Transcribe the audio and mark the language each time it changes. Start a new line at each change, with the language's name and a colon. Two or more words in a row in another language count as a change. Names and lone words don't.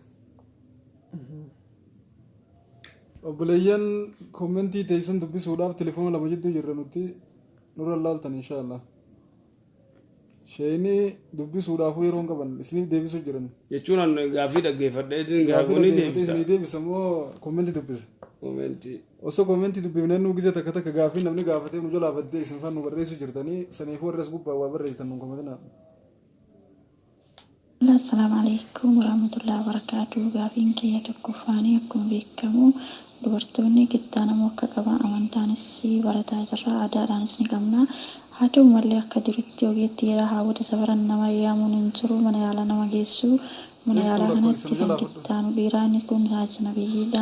Oromo: obboleeyyan koomentii teessan dubbisuudhaaf telefoona lama jidduu jirra nuti nurra laaltan inshallah sheeni dubbisuudhaafuu yeroon qaban isiniif deebisuu jiran jechuun an gaafii dhaggeeffadheetiin gaafii deebisa moo koomentii dubbisa koomentii osoo koomentii dubbifnee nu gise takka takka gaafii namni gaafatee nu jalaa baddee isin faan nu barreessu jirtanii saniif warrees gubbaa waa barreessitan nu koomentinaa
Arabic: السلام عليكم ورحمة الله وبركاته.
Oromo: Gaafiin kiyya tokkoffaanii akkuma beekamu dubartoonni kittaanamuu akka qaban amantaanis barataa jirra, aadaadhaanis ni qabna. Haa ta'u malee akka duritti ogeetti jedha haawwata safaran nama yaamuun hin jiru, mana yaalaa nama geessu. Mana yaalaa kanatti kan kittaanu dhiiraan kun haasina biyyiidha.